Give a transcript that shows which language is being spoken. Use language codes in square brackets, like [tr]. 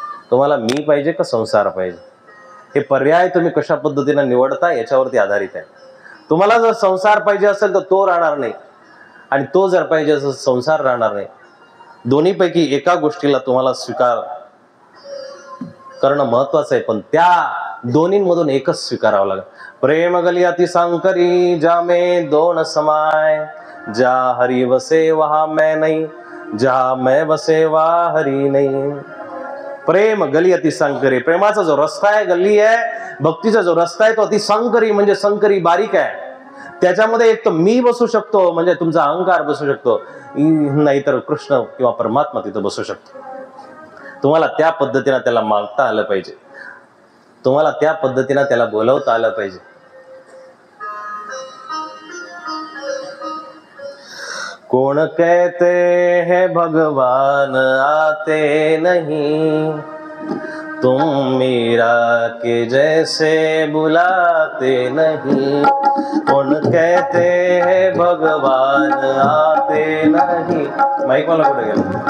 [mr] तुम्हाला मी पाहिजे का संसार पाहिजे, हे पर्याय तुम्ही कशा पद्धतीने निवडता याच्यावरती आधारित आहे. तुम्हाला जर संसार पाहिजे असेल तर तो राहणार नाही आणि तो जर पाहिजे असेल संसार राहणार नाही. दोन्हीपैकी एका गोष्टीला तुम्हाला स्वीकार करणं महत्वाचं आहे, पण त्या दोन्हींमधून एकच स्वीकारावं लागेल. [hi] प्रेम गली अति सांकरी जामे दोन समाय, जा हरी वसे वहा मैं नहीं, जहा मैं वसे वहा हरी नहीं. प्रेम गली अति संकरी, [mr] प्रेमाचा जो रस्ता आहे गल्ली आहे, भक्तीचा जो रस्ता आहे तो अति संकरी म्हणजे संकरी बारीक आहे. त्याच्यामध्ये एक तर मी बसू शकतो म्हणजे तुमचा अहंकार बसू शकतो, नाहीतर कृष्ण किंवा परमात्मा तिथं बसू शकतो. तुम्हाला त्या पद्धतीने त्याला मागता आलं पाहिजे, तुम्हाला त्या पद्धतीने त्याला बोलवता आलं पाहिजे. [hi] कौन कहते हैं भगवान आते नहीं, तुम मीरा के जैसे बुलाते नहीं. कौन कहते हैं भगवान आते नहीं. [mr] माइक वाला कुठे गेला?